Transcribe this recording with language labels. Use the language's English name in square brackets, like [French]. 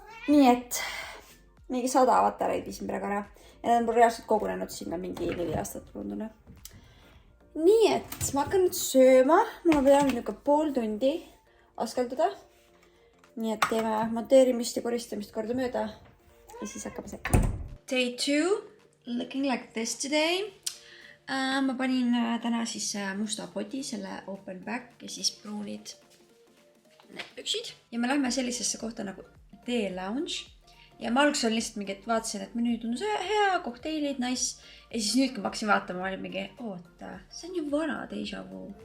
[Estonian] Nii et mingi 100 patareid viisin praegu ära ja need on mul reaalselt kogunenud sinna mingi 4 aastat tundune. Nii et ma hakkan nüüd sööma, mul on pidanud niuke pool tundi askeldada. Nii et teeme monteerimist ja koristamist korda mööda ja siis hakkame sekka. [English] Day 2, looking like this today. [Estonian] Ma panin täna siis musta podi, selle open back ja siis pruunid need püksid. Ja me lähme sellisesse kohta nagu The Lounge. Ja ma alguses olin lihtsalt mingi, et vaatasin, et menüü tundus hea, kokteilid, nice. Ja siis nüüd, kui ma hakkasin vaatama, ma olin mingi, oota, see on ju vana Deja Vu.